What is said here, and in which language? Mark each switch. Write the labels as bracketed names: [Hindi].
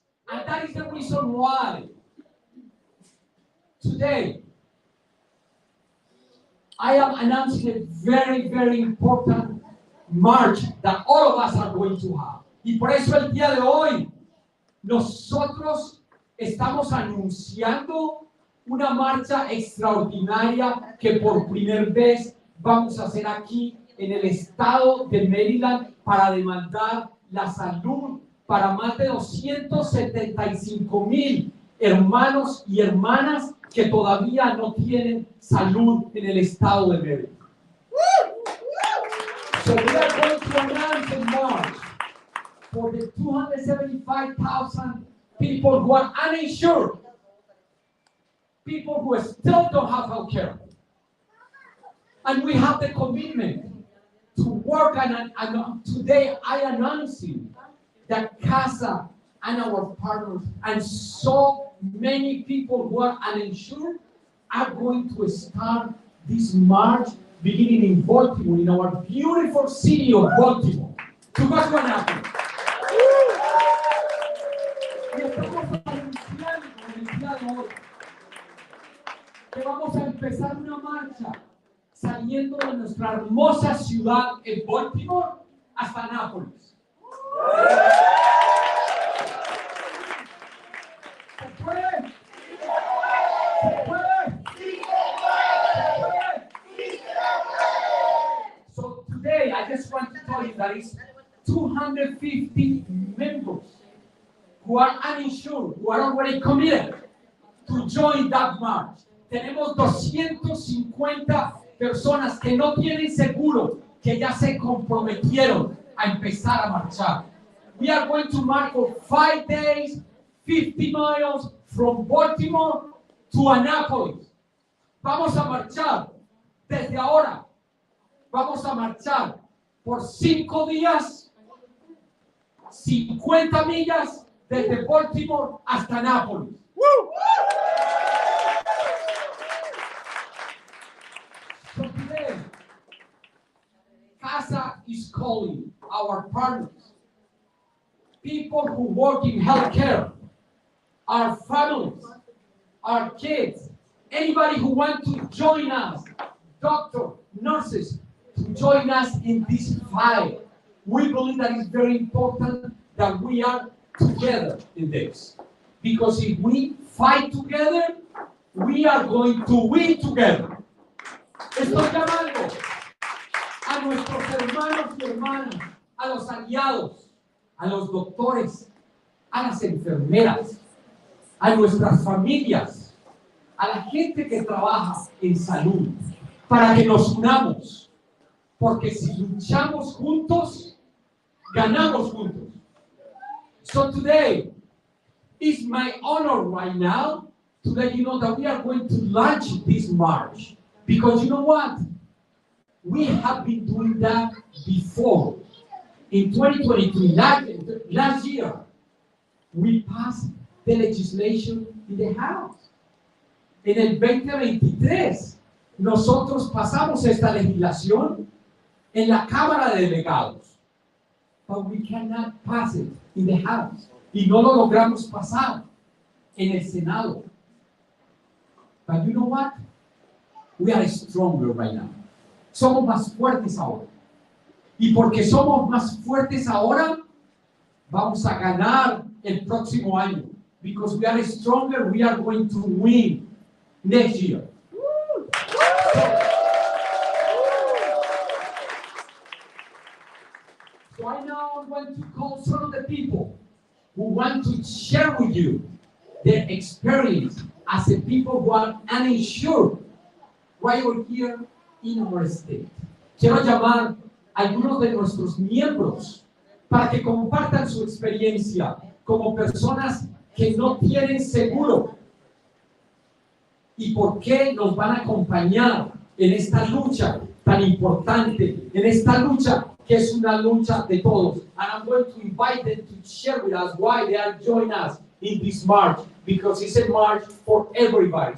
[English] And that is the reason why today I am announcing a very, very important march that all of us are going to have. [Spanish] Y por eso el día de hoy nosotros estamos anunciando una marcha extraordinaria que por primera vez vamos a hacer aquí en el estado de Maryland para demandar la salud para más de 275,000 hermanos y hermanas que todavía no tienen salud en el estado de Maryland. [English] So we are going to announce a march for the 275,000 people who are uninsured, people who still don't have health care. And we have the commitment to work, and today I announcing that CASA and our partners and so many people who are uninsured are going to start this march beginning in Baltimore, in our beautiful city of Baltimore. To what's going to happen? [Spanish] Y estamos anunciando en el día de hoy que vamos a empezar una marcha saliendo de nuestra hermosa ciudad en Baltimore hasta Nápoles. ¿Se puede? ¿Se puede? [English] So today I just want to tell you that it's 250 members who are uninsured, who are already committed to join that march. [Spanish] Tenemos 250 personas que no tienen seguro, que ya se comprometieron a empezar a marchar. [English] We are going to march for 5 days, 50 miles from Baltimore to Annapolis. [Spanish] Vamos a marchar desde ahora. Vamos a marchar por 5 días, 50 millas desde Baltimore hasta Annapolis. [English] So today, CASA is calling our partners, people who work in healthcare, our families, our kids, anybody who wants to join us, doctors, nurses, to join us in this fight. We believe that it's very important that we are together in this. Because if we fight together, we are going to win together. [Spanish] Estoy llamando a nuestros hermanos y hermanas, a los aliados, a los doctores, a las enfermeras, a nuestras familias, a la gente que trabaja en salud, para que nos unamos, porque si luchamos juntos, ganamos juntos. [English] So today is my honor right now to let you know that we are going to launch this march. Because you know what? We have been doing that before. In 2023, last year, we passed the legislation in the House. [Spanish] En el 2023, nosotros pasamos esta legislación en la Cámara de Delegados. [English] But we cannot pass it in the House. [Spanish] Y no lo logramos pasar en el Senado. [English] But you know what? We are stronger right now. [Spanish] Somos más fuertes ahora. Y porque somos más fuertes ahora, vamos a ganar el próximo año. [English] Because we are stronger, we are going to win next year. So I now want to call some of the people who want to share with you their experience as a people who are uninsured right over here in our state. [Spanish] Quiero llamar a algunos de nuestros miembros para que compartan su experiencia como personas que no tienen seguro. ¿Y por qué nos van a acompañar en esta lucha tan importante, en esta lucha que es una lucha de todos? [English] And I'm going to invite them to share with us why they are joining us in this march, because it's a march for everybody.